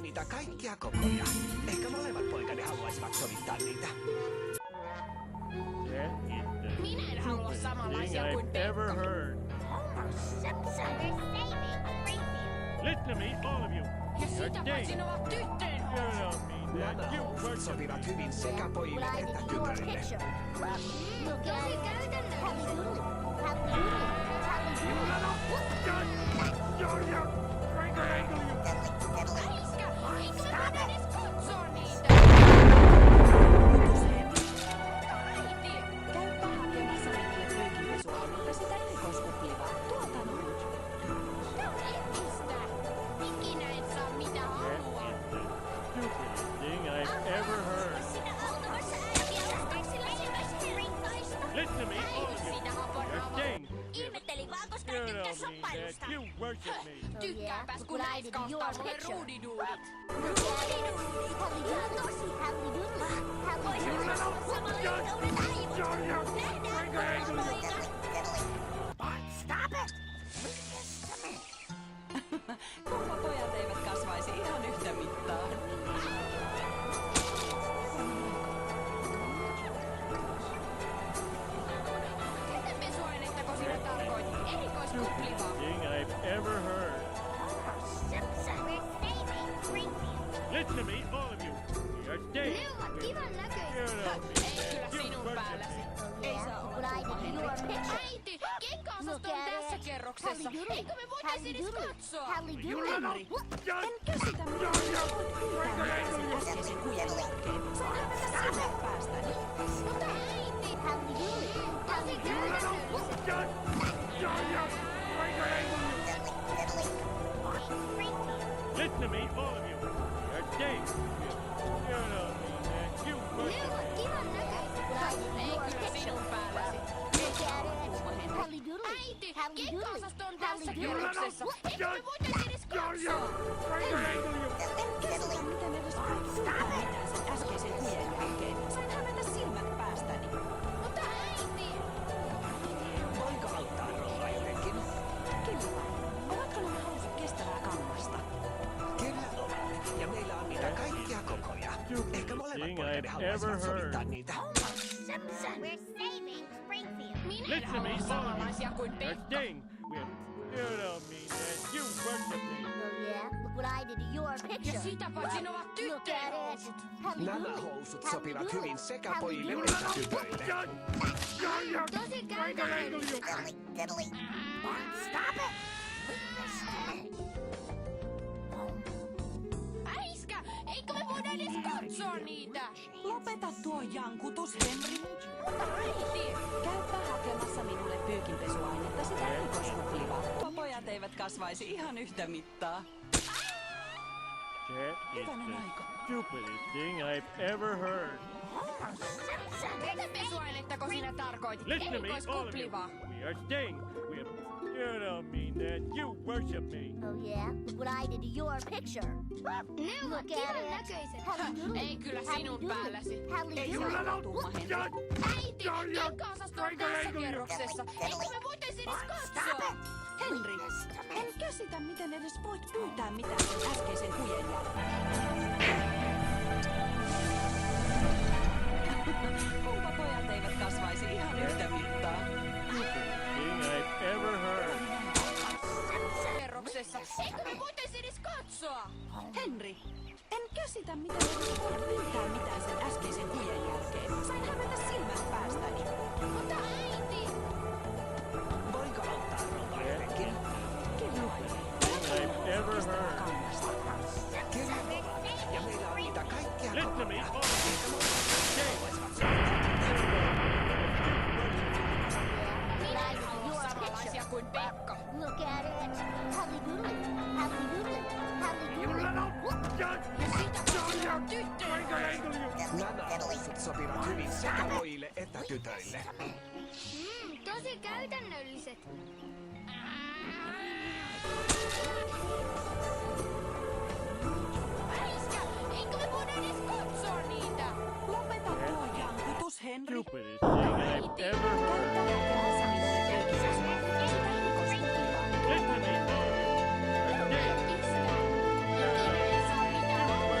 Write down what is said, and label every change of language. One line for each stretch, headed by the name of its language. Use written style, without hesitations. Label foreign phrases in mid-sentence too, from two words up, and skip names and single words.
Finnish: niitä kaikkia kokoja. Ehkä molemmat poikani haluaisivat sovittaa niitä. Minä en halua samanlaisia kuin Pekka.
English: Listen to me, all of you.
Finnish: Ja sitä paitsi ne ovat tyttöjen housut. Nämä housut sopivat hyvin sekä pojille että tytöille. Tosi käytännöllistä. Äiskä, eikö me voida edes katsoa niitä? Äiti! Käypä hakemassa meille pyykinpesuaineita sitä erikoiskuplivaa. Tuolta noin. Tää on etistä. Ikinä et saa mitä haluaa.
English: Stupidest thing I've ever heard.
Finnish: Sinä automassa äitiä ostaaksilla ensimmäisestä rintaista.
English: Listen to me, all of you.
Finnish: Siitä
English: You're
Finnish: haponaa.
English: staying.
Finnish: Ihmettelin vaan, koska
English: You
Finnish: en
English: don't
Finnish: tykkää
English: mean
Finnish: shoppailusta.
English: that. You worship me.
Finnish: Tykkääpäs, kun äiskä ostaa mulle ruudiduudit. Kumpa pojat eivät kasvaisi ihan yhtä mittaa. Jätepesuainettako sinä tarkoitit? Erikoiskuplivaa.
English: Thing I've ever heard. Listen to me, all of you. You're staying.
Finnish: Ne ovat kivan näköisiä.
English: You don't mean
Finnish: Ei kyllä
English: that. You
Finnish: sinun
English: worship
Finnish: päälläsi.
English: me.
Finnish: Ei saa olla tuhma, Henri. Äiti, kenkäosasto on tässä kerroksessa. Eikö me voitais edes katsoa? Henri, en käsitä mitä voit pyytää mitään sen äskeisen huijan jälkeen. Sain hävetä silmät päästäni. Mutta äiti! Tosi käytännölliset.
English: Listen to me, all of you. You're staying. You don't mean that. You
Finnish: Ne
English: worship me.
Finnish: ovat kivan näköisiä. Ei kyllä sinun päälläsi. Äiti, kenkäosasto on tässä kerroksessa. Eikö me voitais edes katsoa? En käsitä miten edes voit pyytää mitään sen äskeisen huijan jälkeen. Sain hävetä silmät päästäni. Mutta äiti! Voinko auttaa rouva jotenkin? Kyllä. Ovatko nämä housut kestävää kangasta? Kyllä ovat. Ja meillä on niitä kaikkia kokoja. Ehkä molemmat
English: Thing
Finnish: poikani
English: I've
Finnish: haluaisivat
English: ever
Finnish: sovittaa
English: heard.
Finnish: niitä. Minä
English: Listen
Finnish: en
English: to me,
Finnish: halua
English: all of
Finnish: samanlaisia
English: you.
Finnish: kuin
English: You're
Finnish: Pekka.
English: staying. You don't mean that. You worship me.
Finnish: Ja sitä paitsi ne ovat tyttöjen housut. Nämä housut sopivat hyvin sekä pojille että tytöille. Tosi käytännöllistä. Äiskä, eikö me voida edes katsoa niitä? Lopeta tuo jankutus, Henri. Mutta äiti! Käypä hakemassa minulle pyykinpesuainetta sitä erikoiskuplivaa. Pojat eivät kasvaisi ihan yhtä mittaa.
English: That is
Finnish: Hyvänen
English: the
Finnish: aika.
English: stupidest thing I've ever heard.
Finnish: Jätepesuainettako sinä tarkoitit?
English: Listen to me, all of you.
Finnish: Erikoiskuplivaa.
English: We are staying. You don't mean that. You worship me.
Finnish: Ne ovat kivan näköiset. Ei kyllä sinun päälläsi. Ei saa olla tuhma, Henri. Äiti, kenkäosasto on tässä kerroksessa. Eikö me voitais edes katsoa? Henri, en käsitä miten edes voit pyytää mitään sen äskeisen huijan jälkeen. Kumpa pojat eivät kasvaisi ihan yhtä mittaa.
English: Stupidest thing I've ever heard.
Finnish: Kerroksessa. Eikö me voitais edes katsoa? Henri, en käsitä miten edes voit pyytää mitään sen äskeisen huijan jälkeen. Sain hävetä silmät päästäni. Mutta äiti! Voinko auttaa rouva jotenkin? Kyllä.
English: Thing I've ever heard.
Finnish: Kangasta. Kyllä ovat. Ja meillä on niitä kaikkia
English: Listen to me,
Finnish: kokoja.
English: all of you. Stay.
Finnish: Minä en halua samanlaisia kuin Pekka. Ja sitä paitsi ne ovat tyttöjen housut. Nämä housut sopivat hyvin sekä pojille että tytöille. Tosi käytännölliset. Äiskä, eikö me voida edes katsoa niitä? Lopeta tuo jankutus, Henri.
English: Stupidest thing I've ever heard. Listen to me, all of you. You're staying.
Finnish: Ikinä ei saa mitään